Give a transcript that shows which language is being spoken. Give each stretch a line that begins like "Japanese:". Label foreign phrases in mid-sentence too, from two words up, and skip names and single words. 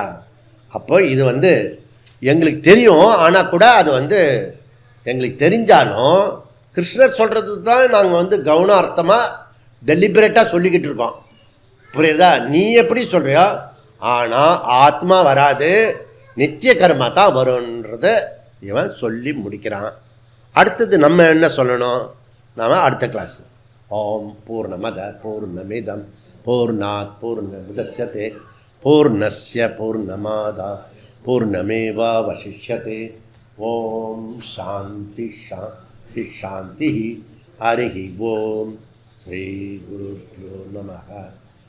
Tamil: அப்போ இது எங்களுக்கு தெரியும், ஆனால் கூட அது எங்களுக்கு தெரிஞ்சாலும் கிருஷ்ணர் சொல்கிறது தான் நாங்கள் வந்து கவனார்த்தமாக டெலிபரேட்டாக சொல்லிக்கிட்டு இருக்கோம். புரியுதா? நீ எப்படி சொல்கிறியோ, ஆனால் ஆத்மா வராது, நித்திய கர்மா தான் வரும்ன்றத இவன் சொல்லி முடிக்கிறான். அடுத்தது நம்ம என்ன சொல்லணும்? நாம் அடுத்த கிளாஸ்.
Sanskrit: ॐ पूर्णमदः पूर्णमिदं पूर्णात् पूर्णमुदच्यते पूर्णस्य पूर्णमादाय पूर्णमेवावशिष्यते. ॐ शान्तिः शान्तिः शान्तिः. हरिः ॐ। श्री गुरुभ्यो नमः.